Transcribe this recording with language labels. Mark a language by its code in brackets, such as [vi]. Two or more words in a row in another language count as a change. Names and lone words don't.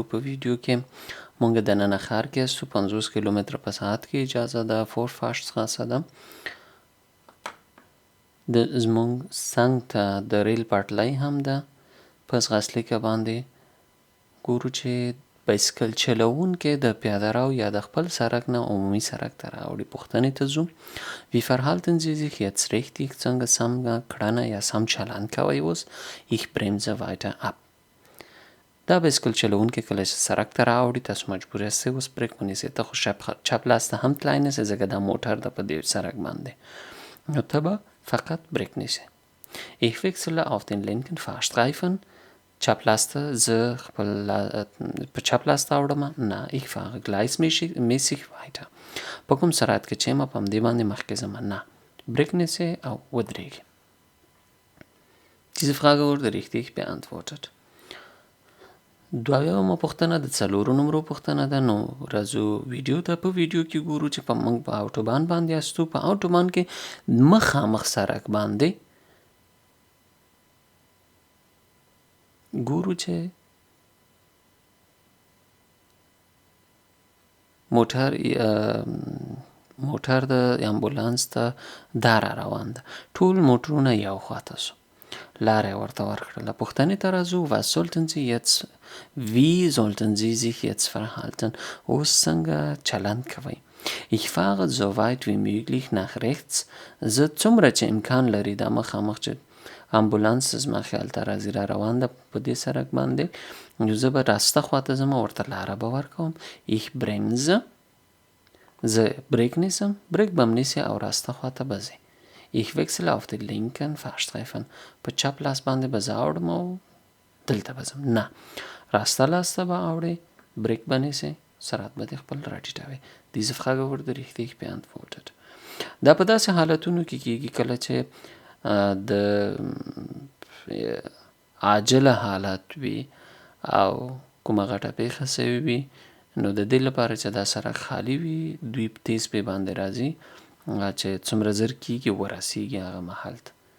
[ps] په ویډیو کې مونږ دننه ښار کې یاستو. 50 کیلومتر په ساعت کې اجازه ده. فورفاشت څخه ده. زمونږ څنګ ته د ریل پټلۍ هم ده. په ځغاستلیکه باندې ګورو چې بایسکل چلوونکی د پیاده رو یا د خپل سرک نه عمومي سرک ته راوړي. پوښتنې ته ځو. [de] Wie verhalten Sie sich jetzt richtig? [ps] څنګه سم کړنه یا سم چلند کوئ اوس؟ [de] Ich bremse weiter ab. [ps] دا بایسکل چلوونکی کله چې سرک ته راوړي تاسو مجبور یاستئ اوس بریک ونیسئ. ته خو چپ لاس ته هم تلای نسئ ځکه دا موټر ده په دې سرک باندې. نو ته به فقط بریک نیسئ. [de] Ich wechsle auf den linken Fahrstreifen. [ps] چپ لاس ته زه خپل په چپ لاس ته اوړم. [de] نه ich fahre gleichmäßig weiter. [ps] په کوم سرعت کې چې یم په همدې باندې مخکې ځم. نه بریک نیسئ او ودرېږئ. [de] Diese Frage wurde richtig beantwortet. [ps] 2 پوښتنه د 4 نمبرو پوښتنه ده. نو راځو ویډیو ته. په ویډیو کې ګورو چې موږ په اوټوبان باندې یاستو. په اوټوبان کې مخامخ سرک باندې ګورو چې موټر د امبولانس ته دا را روان ده. ټول موټرونه یو خواته سو. لاره ورته ورکړله. پوښتنې ته راځو. [de] Wie sollten Sie sich jetzt verhalten? [ps] اوس څنګه چلند کوئ؟ [de] Ich fahre so weit wie möglich nach rechts. [ps] زه څومره چې امکان لري دا مخامخ چې امبولانس زما خیال ته راځي را روان ده په دې سرک باندې. نو زه به راسته خواته ځم او ورته لاره به ورکوم. [de] Ich bremse. [ps] زه بریک نیسم. بریک به م نیسئ او راسته خواته به ځئ. [de] Ich wechsle auf den linken Fahrstreifen. [ps] په چپ لاس باندې به زه اوړم او دلته به ځم. نه راسته لاس ته به اوړئ. بریک به نیسئ. سرعت به دې خپل راټیټوئ. [de] Diese Frage wurde richtig beantwortet. [ps] دا په داسې حالتونو کې کېږي کله چې د عاجله حالت وي او کومه غټه پیښه سوې وي. نو د دې لپاره چې دا سرک خالی وي دوی تیز پې باندې راځي چې څومره زر کېږي ورسېږي هغه محل ته.